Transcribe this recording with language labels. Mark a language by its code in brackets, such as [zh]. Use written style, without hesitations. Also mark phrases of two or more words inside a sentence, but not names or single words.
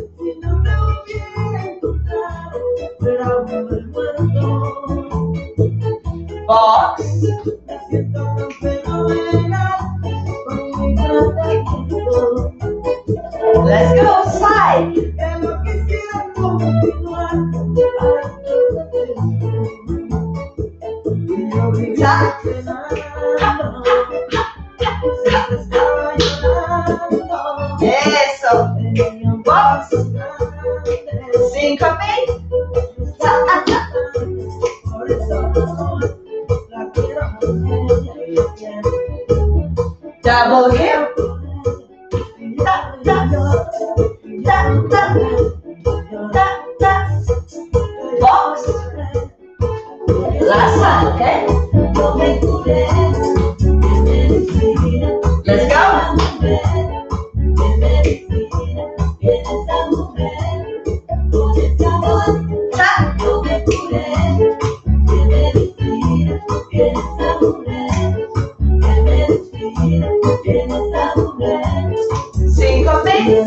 [en] Box. Let's go side. Tap. Eso. Box. Syncopate. Tap, tap. Double hip. Tap, tap. Tap, tap. Tap, tap. Box. Last one, okay? Let's go. Tap. Syncopate.